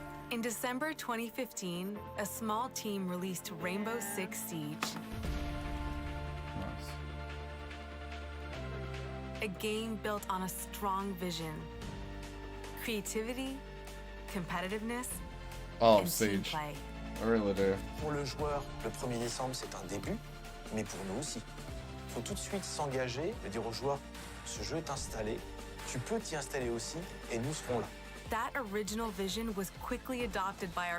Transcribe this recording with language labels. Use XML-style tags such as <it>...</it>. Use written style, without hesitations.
<en>In December 2015, a small team released Rainbow Six Siege. Nice. A game built on a strong vision, creativity, competitiveness, and team Siege. play. I really do.</en> <fr>Pour le joueur, le 1er décembre, c'est un début, mais pour nous aussi. Il faut tout de suite s'engager et dire aux joueurs, ce jeu est installé, tu peux t'y installer aussi, et nous serons là.</fr> <en>That original vision was quickly adopted by our</en>